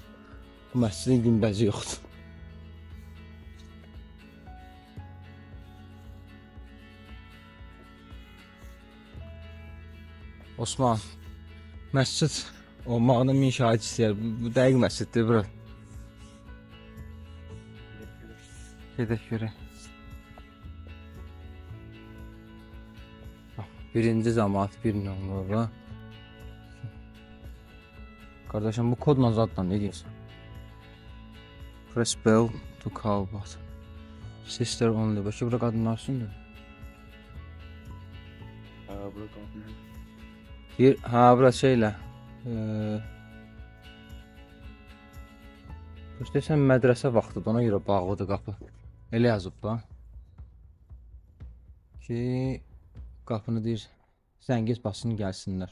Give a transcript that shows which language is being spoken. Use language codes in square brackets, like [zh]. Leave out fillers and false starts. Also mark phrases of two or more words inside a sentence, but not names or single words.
[az] Bu məscidin günbəzi yoxdur. Osman, məscid olmağına min şahid istəyər. Bu dəqiq məsciddir bura. Gedək görək. Birinci cəmaat bir nömrə. [tr] Kardeşim bu kodla zaten ne diyorsun? [en] Press bell to call button. Sister only. [tr] Başka bırak adını alsın da. Bırak adını. [az] Bura şeylə. İşte mədrəsə vaxtıdır, ona görə bağlıdır qapı. Elə yazıb da. Ki qapını deyir, zəngiz basın gəlsinlər.